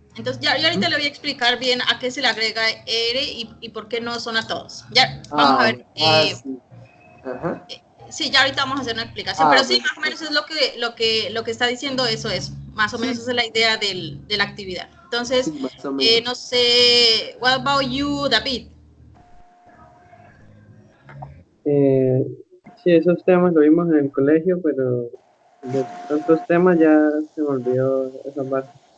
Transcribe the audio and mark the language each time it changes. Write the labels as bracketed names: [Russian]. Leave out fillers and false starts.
[Spanish] Entonces, ya ahorita le voy a explicar bien a qué se le agrega ER y por qué no son a todos. Ya, vamos a ver. Sí. Ajá. Sí, ya ahorita vamos a hacer una explicación, pero sí, más o menos es lo que está diciendo, eso es. Más o menos esa es la idea de la actividad. Entonces, sí, no sé, [English] what about you, David? [Spanish] Sí, esos temas lo vimos en el colegio, pero de tantos temas ya se me olvidó esa parte.